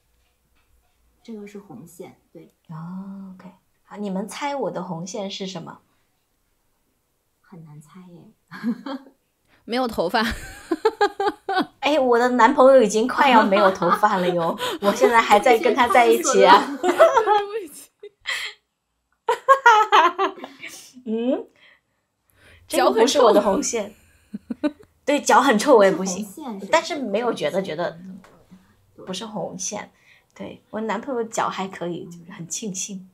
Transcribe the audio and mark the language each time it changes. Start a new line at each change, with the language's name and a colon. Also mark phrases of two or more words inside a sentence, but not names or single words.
Chinese: 這個是紅線，對。 OK， 好，你們猜我的紅線是什麼？很難猜耶。沒有頭髮。哎，我的男朋友已經快要沒有頭髮了喲，我現在還在跟他在一起啊。這個不是我的紅線。對，腳很臭我也不行，但是沒有覺得不是紅線。對，我男朋友腳還可以，就是很慶幸。